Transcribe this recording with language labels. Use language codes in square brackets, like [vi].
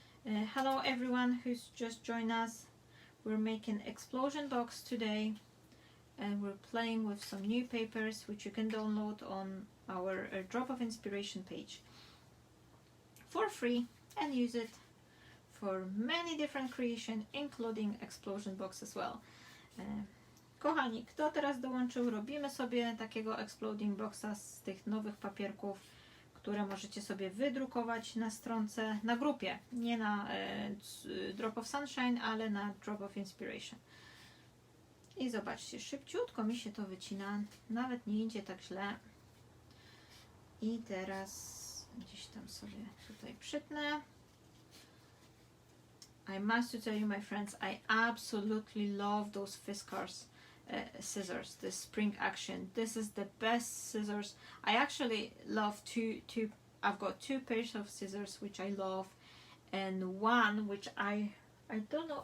[en] Hello everyone who's just joined us. We're making explosion box today, and we're playing with some new papers which you can download on our Drop of Inspiration page for free and use it for many different creations, including explosion box as well. [pl] Kochani, kto teraz dołączył? Robimy sobie takiego exploding boxa z tych nowych papierków, które możecie sobie wydrukować na stronce, na grupie, nie na Drop of Sunshine, ale na Drop of Inspiration. I zobaczcie, szybciutko mi się to wycina, nawet nie idzie tak źle. I teraz gdzieś tam sobie tutaj przytnę. [en] I must tell you, my friends, I absolutely love those Fiskars scissors, the spring action. This is the best scissors. I actually love two. I've got two pairs of scissors which I love, and one which I don't know.